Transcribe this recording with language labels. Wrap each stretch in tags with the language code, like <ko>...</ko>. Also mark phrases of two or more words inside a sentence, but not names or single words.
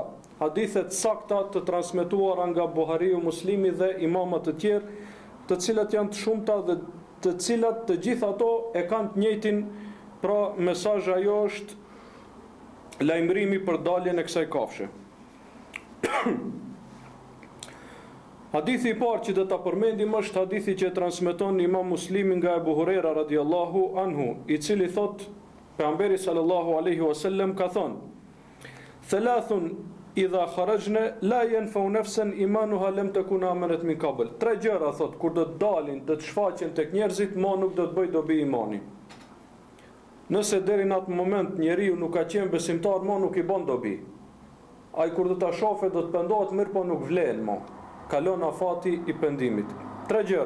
<sq>Hadithet sakta të transmetuara nga Buhariu, Muslimi dhe imamat të tjerë, të cilat janë të shumta dhe të cilat të gjitha ato e kanë të njëjtin, pra mesazhi ajo është lajmërimi për daljen e kësaj kafshe. Hadithi i parë që do ta përmendim është hadithi që transmeton Imam Muslimi nga Ebu Huraira</sq> <ar>رضي الله عنه,</ar> <sq>i cili thot pejgamberi</sq> <ar>صلى الله عليه وسلم</ar> <sq>ka thënë:</sq> <ar>"ثلاث إذا خرجن لا ينفع نفسا إيمانها لم تكن آمنت من قبل."</ar> <sq>Tre gjëra thot kur do të dalin, do të shfaqen tek njerëzit, nuk do të bëj dobi imani. Nëse deri në atë moment njeriu nuk ka qenë besimtar, nuk i bën dobi. Ai kur do ta shohë do të pendohet, mirë po nuk vlen më. Kalon afati i pendimit. Tre gjëra.</sq>